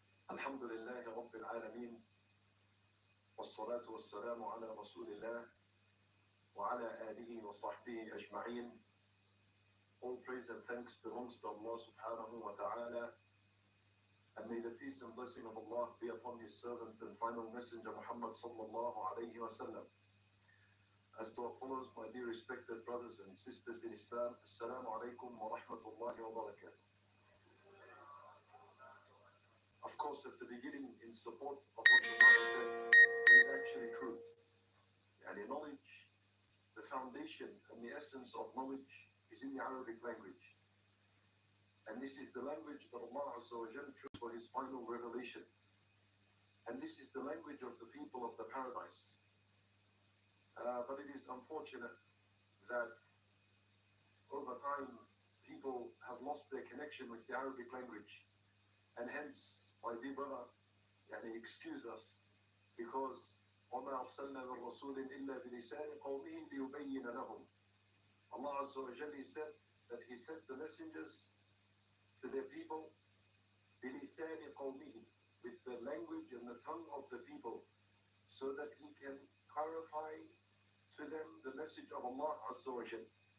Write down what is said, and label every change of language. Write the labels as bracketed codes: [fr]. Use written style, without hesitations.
[ar] الحمد لله رب العالمين، والصلاة والسلام على رسول الله وعلى آله وصحبه أجمعين. [en] All praise and thanks belongs to Allah subhanahu wa ta'ala, and may the peace and blessing of Allah be upon his servant and final messenger Muhammad sallallahu alayhi wa sallam. As to our followers, my dear respected brothers and sisters in Islam, Assalamu alaikum wa rahmatullahi wa barakatuh. Of course, at the beginning, in support of what the brother said, it is actually true. And knowledge, the foundation and the essence of knowledge is in the Arabic language. And this is the language that Allah Azza wa Jal chose for his final revelation. And this is the language of the people of the paradise. But it is unfortunate that over time people have lost their connection with the Arabic language. And hence, my dear brother, excuse us, because [ar] وَمَا أَرْسَلْنَا مِن رَّسُولٍ إِلَّا بِلِسَانِ قَوْمِهِ لِيُبَيِّنَ لَهُمْ. [en] Allah Azza wa Jalla said that he sent the messengers to their people [ar] بِلِسَانِ قَوْمِهِ, [en] with the language and the tongue of the people, so that he can clarify to them the message of Allah Azza wa Jalla.